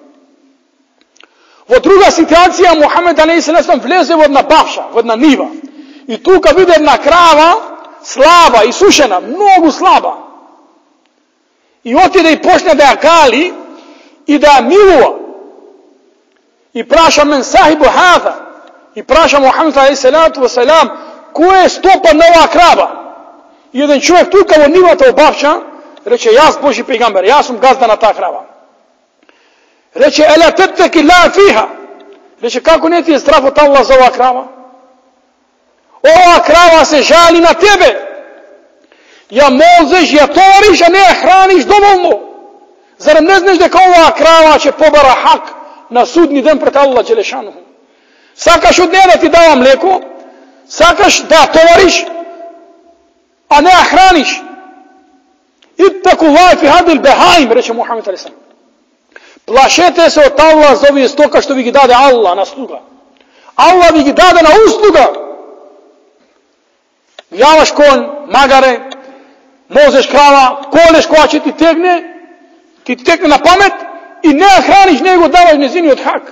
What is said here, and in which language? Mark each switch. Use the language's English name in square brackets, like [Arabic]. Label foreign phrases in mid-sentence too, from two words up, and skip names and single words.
[Macedonian] Во друга ситуација Мухамед алейхиссалам влезе во една бавша, во една нива. И тука виде една крава слаба, исушена, многу слаба. И отиде и почне да ја кали и да ја милува. И праша [Arabic] من صاحب هذا. [Macedonian] И праша Мухамед [Arabic] عليه الصلاة والسلام, [Macedonian] кој е стопан на оваа крава? И еден човек тука во нивата во бавша рече, јас Божи пејгамбер, јас сум газда на таа крава. [Arabic] Рече, ألا تتقي الله فيها. [Macedonian] Рече, како не ти е страх од Аллах за оваа крава? Оваа крава се жали на тебе. Ја молзеш, ја товариш, а не ја храниш доволно. Зарем не знаеш дека оваа крава ќе побара хак на судни ден пред Аллах Джелешануху? Сакаш од неја да ти дава млеко, сакаш да ја товариш, а не ја храниш. [Arabic] اتقوا الله في هذه البهائم, [Macedonian] рече Мухамед алейхиссалам. Плашете се од Аллах за овие стока што ви ги даде Аллах на слуга. Аллах ви ги даде на услуга. Јаваш конј, магаре, мозеш крава, колеш која ќе ти текне на памет и не ја храниш, не го даваш незиниот хак.